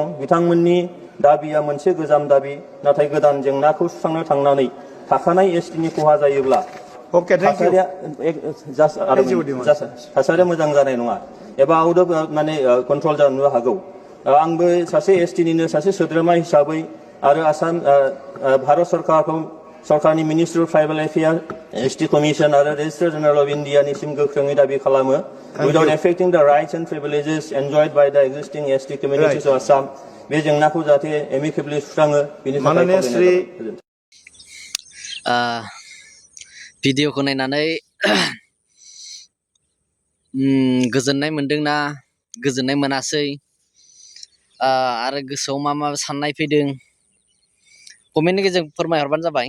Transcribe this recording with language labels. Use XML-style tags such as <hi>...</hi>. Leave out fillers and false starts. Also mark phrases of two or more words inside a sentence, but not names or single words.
<brx>बिथांमोननि दाबिया मोनसे गोजाम दाबि, नाथाय गोदान जेंनाखौ सुस्रांनो थांनानै थाखानाय एसटिनि खहा जायोब्ला थासारिया मोजां जानाय नङा एबा</brx> <en>out of control</en> <brx>जानो हागौ। आंबो सासे एसटिनिनो सासे सोद्रोमा हिसाबै आरो आसाम भारत सरकारनि मिनिस्ट्रि अफ ट्राइबेल एफेयार एसटि कमिसन आरो रेजिस्ट्रार जेनेरेल अफ इन्डियानिसिम गोख्रोङै दाबि खालामो</brx> <en>without affecting the rights and privileges enjoyed by the existing ST communities of Assam</en> <brx>बे जेंनाखौ जाहाथे एमिकेबलि सुस्राङो बेनि थाखाय भिडिअखौ नायनानै गोजोननाय मोनदोंना गोजोननाय मोनासै आरो गोसोआव मा साननाय फैदों कमेन्टनि गेजेरजों फोरमायहरबानो जाबाय।</brx>